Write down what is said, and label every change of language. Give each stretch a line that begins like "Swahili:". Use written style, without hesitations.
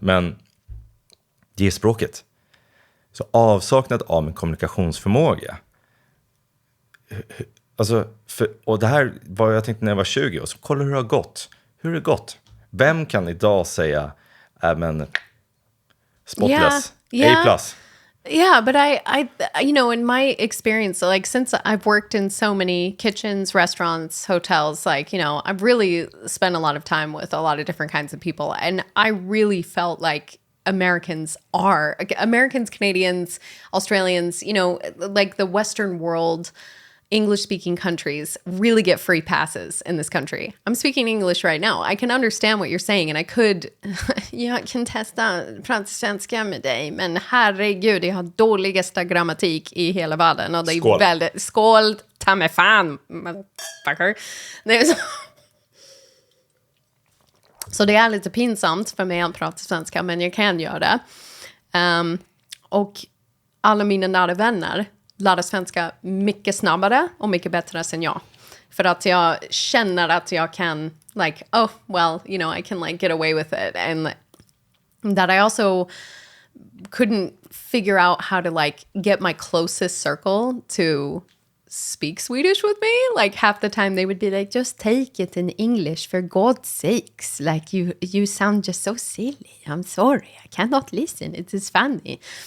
Swedish: Men det är språket. Så avsaknad av en kommunikationsförmåga. Alltså, och det här var jag tänkte när jag var 20. Och så kolla hur det har gått. Hur har det gått? Vem kan idag säga men spotless, A+.
English: Yeah, but I, you know, in my experience, like since I've worked in so many kitchens, restaurants, hotels, like, you know, I've really spent a lot of time with a lot of different kinds of people. And I really felt like Americans, Canadians, Australians, you know, like the Western world, English-speaking countries really get free passes in this country. I'm speaking English right now. I can understand what you're saying, and I could...
Swedish: jag kan testa prata svenska med dig, men herregud, jag har dåligaste grammatik i hela världen. Och det är väldigt... Skål, ta mig fan, motherfucker. Det är så det är lite pinsamt för mig att prata svenska, men jag kan göra det. Och alla mina nära vänner lärde svenska mycket snabbare och mycket bättre än jag. För att jag känner att jag kan,
English: like, oh, well, you know, I can like get away with it. And that I also couldn't figure out how to like get my closest circle to speak Swedish with me. Like half the time they would be like, just take it in English for God's sakes. Like you sound just so silly. I'm sorry. I cannot listen. It is funny.